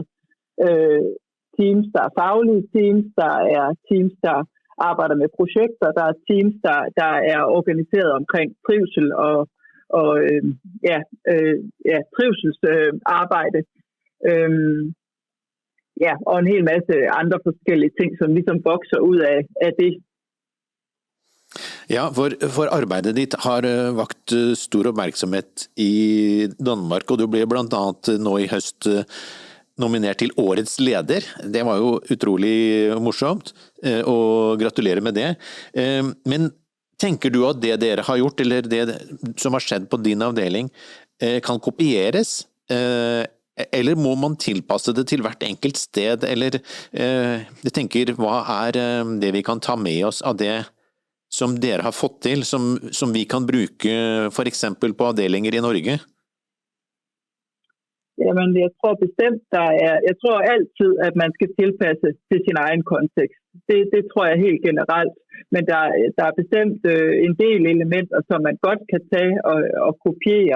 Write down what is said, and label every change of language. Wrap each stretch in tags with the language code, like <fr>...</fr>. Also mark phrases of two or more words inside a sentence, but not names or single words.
<da>Teams, der er faglige teams, der er teams, der arbejder med projekter, der er teams, der er organiseret omkring trivsel og trivselsarbejde. Og en hel masse andre forskellige ting, som ligesom vokser ud af det. Ja,</da> <no>for arbeidet ditt har vakt stor oppmerksomhet i Danmark, og du ble blant annet nå i høst nominert til Årets leder. Det var jo utrolig morsomt, og gratulerer med det. Men tenker du at det dere har gjort, eller det som har skjedd på din avdeling, kan kopieres? Eller må man tilpasse det til hvert enkelt sted? Eller jeg tenker, hva er det vi kan ta med oss av det som dere har fått til, som vi kan bruke for eksempel på avdelinger i Norge?</no> <da>Jamen, jeg tror bestemt, jeg tror altid, at man skal tilpasse til sin egen kontekst. Det tror jeg helt generelt. Men der er bestemt en del elementer, som man godt kan tage og kopiere.</da>